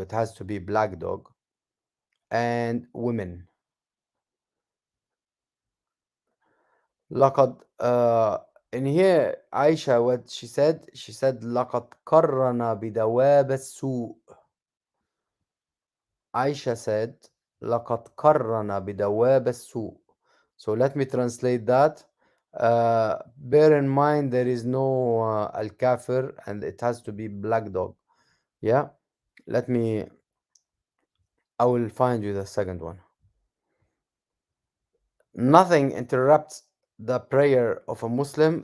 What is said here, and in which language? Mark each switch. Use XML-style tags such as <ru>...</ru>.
<en>It has to be black dog, and women.</en> <ar>لقد</ar> <en>in here Aisha, what she said</en> <ar>لقد قرن بدواب السوء.</ar> <en>Aisha said</en> <ar>لقد قرن بدواب السوء.</ar> <en>So let me translate that. Bear in mind there is no al kafir, and it has to be black dog. Yeah, let me. I will find you the second one. Nothing interrupts the prayer of a Muslim.</en>